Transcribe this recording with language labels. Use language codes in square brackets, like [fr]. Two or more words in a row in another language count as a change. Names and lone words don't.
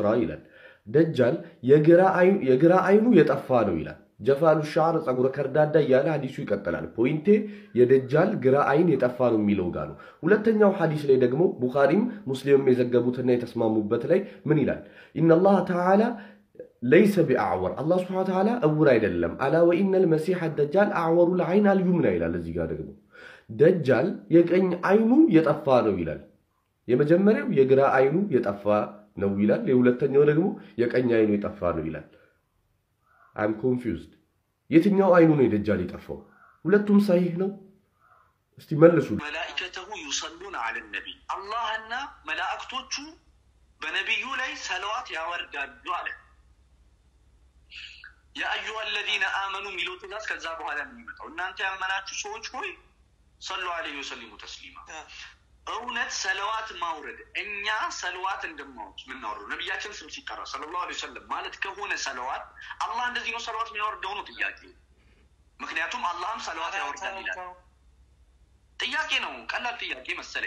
[am] ይላል ደጃል የግራ አይኑ የጠፋ ነው ይላል [ar] جفال الشعر [am] ጸጉረ ከርዳዳ ያለ ሐዲሱ ይቀጥላል ፖይንቴ የደጃል ግራ አይን የጠፋ ነው የሚለው ጋር ነው ሁለተኛው ሐዲስ ላይ ደግሞ ቡኻሪም ሙስሊምም የዘገቡትና የተስማሙበት ላይ ምን ይላል [ar] إن الله تعالى ليس بأعور الله سبحانه وتعالى [am] أور አይደለም [ar] ألا وإن المسيح الدجال أعور العين اليمنى [am] ይላል እዚህ ጋር ደግሞ ደጃል የቀኝ አይኑ የጠፋ ነው ይላል የመጀመሪያው የግራ አይኑ የጠፋ ነው ይላል የሁለተኛው ደግሞ የቀኝ አይኑ የጠፋ ነው ይላል [en] I'm confused [am] የትኛው አይኑ ነው የደጃል የጠፋው ሁለቱም صحيح ነው እስቲ መልሱ [ar] ملائكته يصلون على النبي [am] አላህና መላእክቶቹ በነብዩ ላይ ሰላዋት ያወርዳሉ አለ [ar] يا ايها الذين امنوا [am] ሚሉት ጋር ከዛ በኋላ ነው የሚመጣው እናንተ ያመናችሁ ሰዎች ሆይ [ar] صلوا عليه وسلموا تسليما [am] እውነት ሰላዋት ማውረድ እኛ ሰላዋት እንደማውት ምን ነው ነብያችን ስም ሲቀራ [ar] صلى الله عليه وسلم [am] ማለት ከሆነ ሰላዋት አላህ እንደዚህ ነው ሰላዋት የሚያወርደው ነው ጥያቄ ምክንያቱም አላህም ሰላዋት ያወርዳል ይላል ጥያቄ ነው ቀላል ጥያቄ መሰለኝ